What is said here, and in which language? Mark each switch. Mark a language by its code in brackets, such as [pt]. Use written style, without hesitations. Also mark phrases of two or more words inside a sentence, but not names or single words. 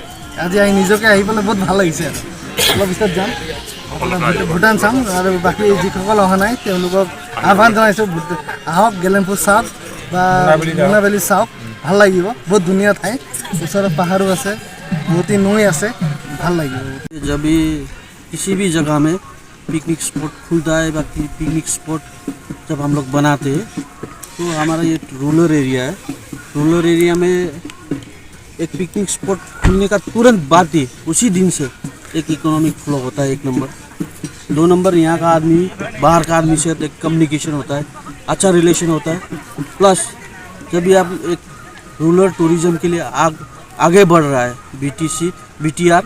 [as] আজি নিজকে আহি পেলাই বহুত ভাল লাগিছে আৰু অলপ পিছত যাম। ভূটান চাম আৰু বাকী যিসকল অহা নাই তেওঁলোকক আহ্বান জনাইছোঁ আহক গেলেমপুৰ চাওক বা মোনাবেলি চাওক ভাল লাগিব বহুত ধুনীয়া ঠাই ওচৰত পাহাৰো আছে বহুতি নৈ আছে ভাল লাগিব [hi] जब भी किसी भी जगह में [en] picnic spot [hi] खुलता है बाकी [en] picnic spot [hi] जब हम लोग बनाते हैं तो हमारा ये [en] rural area [hi] है [en] rural area [hi] में एक [en] picnic spot [hi] खुलने का तुरंत बाद ही उसी दिन से एक [en] economic flow [hi] होता है 1 नंबर 2 नंबर यहाँ का आदमी बाहर का आदमी से एक कम्युनिकेशन होता है अच्छा रिलेशन होता है प्लस जब भी आप एक [en] rural tourism [hi] के लिए आगे बढ़ रहा है BTR